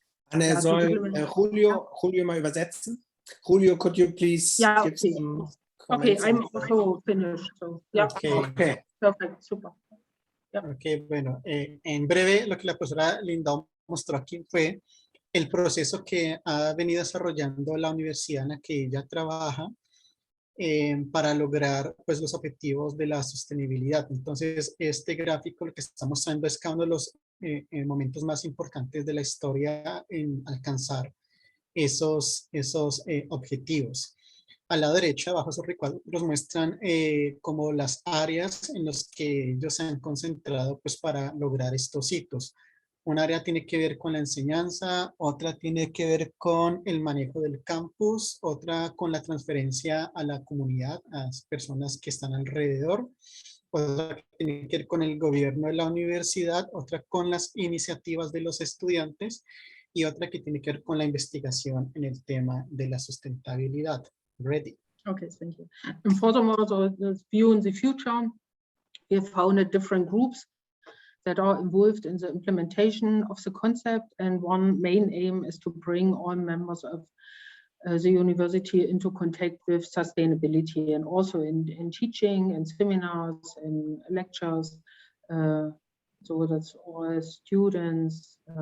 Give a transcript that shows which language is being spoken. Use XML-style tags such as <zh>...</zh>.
<de>Anne, soll Julio mal übersetzen?</de> <en>Julio, could you please give some comments? Okay, I'm also finished. So, okay. Perfect, super.</en> <es>Ok, bueno, en breve lo que la profesora Lindau mostró aquí fue el proceso que ha venido desarrollando la universidad en la que ella trabaja para lograr pues los objetivos de la sostenibilidad. Entonces, este gráfico lo que está mostrando es cada uno de los momentos más importantes de la historia en alcanzar esos objetivos. A la derecha, abajo esos recuadros muestran como las áreas en las que ellos se han concentrado pues para lograr estos hitos. Un área tiene que ver con la enseñanza, otra tiene que ver con el manejo del campus, otra con la transferencia a la comunidad, a las personas que están alrededor, otra tiene que ver con el gobierno de la universidad, otra con las iniciativas de los estudiantes y otra que tiene que ver con la investigación en el tema de la sustentabilidad.</es> <en>Ready. Okay, thank you. And furthermore, so the view in the future, we have founded different groups that are involved in the implementation of the concept, and one main aim is to bring all members of the university into contact with sustainability, and also in teaching and seminars and lectures, so that's all students</en>